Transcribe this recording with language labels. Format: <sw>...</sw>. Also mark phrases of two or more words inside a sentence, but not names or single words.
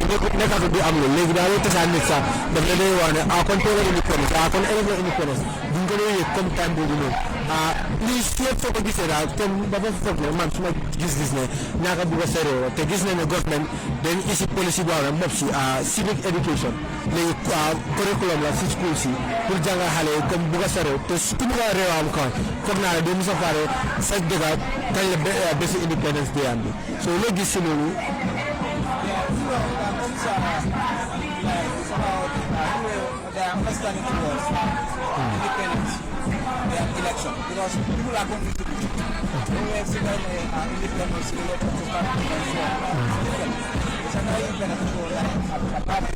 <wo>nekkatu du am loolu léegi daa lay tasaan nit sax daf la day wax ne kon teel a independence kon élève la independence duñ ko doon yëg comme time boobu noonu lii yëpp soo ko gisee daal comme dafa foog ne man su ma gis-gis ne ñaaka bugg a sero te gis ne ne government dañ isi policy boo xam ne moom si</wo> <en>civic education</en> <wo>léegi curriculum la si school si pour jàngal xale yi comme bugg a sero te ku bugg a réewam kan foog naa ne doo mos a faare sa dëgga kañ la bési</wo> <en>independence day</en> <wo>am bi so loo gis si loolu</wo> <en>election because people are confused. When we have seen independence related to party and so on, it's a very benefit for a party.</en>